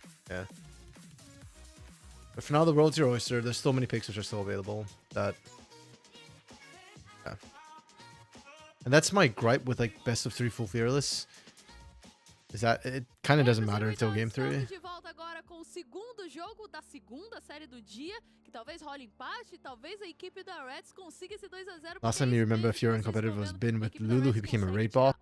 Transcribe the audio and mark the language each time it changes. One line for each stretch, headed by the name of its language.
English: Yeah. But for now, the world's your oyster. There's so many picks which are still available that... yeah. And that's my gripe with like best of 3 full fearless, is that it kind of doesn't matter until game 3.
Portuguese: De volta agora com o segundo jogo da segunda série do dia, que talvez role empate, talvez a equipe da Reds consiga esse 2 a 0.
English: Last time you remember if you're in competitive was been with Lulu, he became a raid boss.